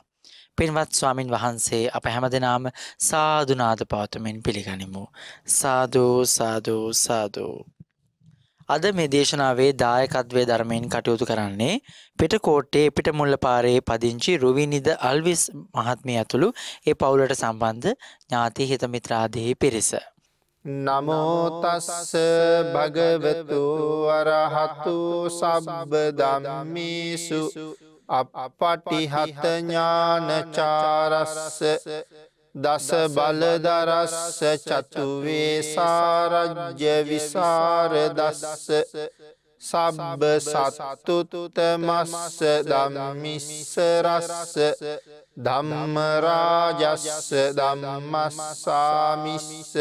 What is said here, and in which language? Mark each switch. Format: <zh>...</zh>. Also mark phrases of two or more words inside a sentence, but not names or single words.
<si>පින්වත් ස්වාමින් වහන්සේ අප හැමදෙනාම සාදුනාද පවතුමින් පිළිගනිමු. සාදු සාදු සාදු. අද මේ දේශනාවේ දායකත්වයේ ධර්මයෙන් කටයුතු කරන්නේ පිටකෝට්ටේ පිටමුල්ලපාරේ පදිංචි රුවිනිද අල්විස් මහත්මිය ඇතුළු ඒ පවුලට සම්බන්ධ ඥාති හිත මිත්‍රාදී පිරිස.</si> <pi>නමෝ තස්ස භගවතු අරහතු සබ්බ ධම්මේසු අප්පටිහත ඥානචාරස්ස දස බලදරස්ස චතු වේසාරජ්‍ය විසරදස්ස සබ්බ සත්තුතමස්ස ධම්මිස්ස රස්ස ධම්ම රාජස්ස ධම්මස්සාමිස්ස</pi>